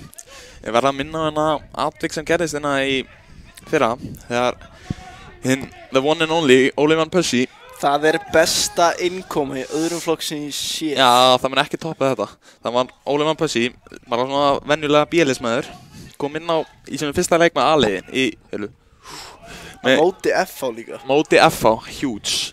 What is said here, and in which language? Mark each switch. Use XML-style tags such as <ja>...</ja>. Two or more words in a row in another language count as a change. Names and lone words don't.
<is>Ég verð að minna hennar atvik sem gerðist hérna í fyrra þegar</is> <en>the one and only</en> <is>Óli Van Persie. Það besta innkoma í öðrum flokk sem ég sé. Já, það mun ekki toppa þetta. Það var Óli Van Persie, bara svona venjulega bílismæður, kom inn í sem fyrsta leik með A-liðin í Móti FH líka. Móti FH, huge.</is>